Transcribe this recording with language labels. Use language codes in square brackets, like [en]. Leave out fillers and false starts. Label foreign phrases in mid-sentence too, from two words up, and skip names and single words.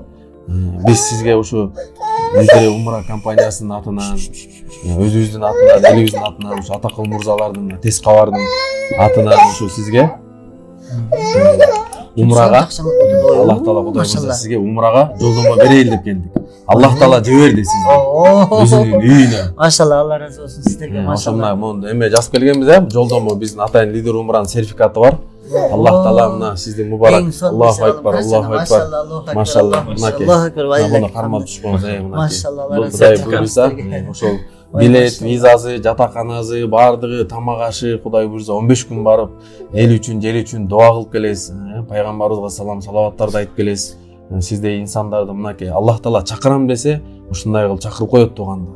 [ky] Биз сизге ушу Лидер Умра компаниясынын атынан, өзүбүздүн атынан, элибиздин атынан, ушу атакыл мырзалардын, тез кабардын атынан ушу сизге умрага Аллах Таала Кудай буйрса сизге умрага жолдомо берейин деп келдик. Аллах Таала жиберди сизди. Өзүнүн үйүнө. Машалла, Алла разы болсун сиздерге. Машалла. Ошондой эме жазып келгенбиз да, жолдомо биздин атайын Лидер Умранын сертификаты бар. Аллах Таала мына сизди мубарак. [ar] الله أكبر، الله أكبر. [ky] Машалла. [ar] الله أكبر. [ky] Мына кармап түшкөнбүз, мына. Машалла, Алла разы Кудай буйрса, ошол билет, визасы, жатаканасы, баардыгы, тамак ашы, Кудай буйрса 15 күн барып, эл үчүн, жер үчүн дуа кылып келесиз. Пайгамбарыбызга салам, салаваттарды айтып келесиз. Сиздей инсандарды мынакей Аллах Таала чакырам десе, ушундай кылып чакырып коет туганда.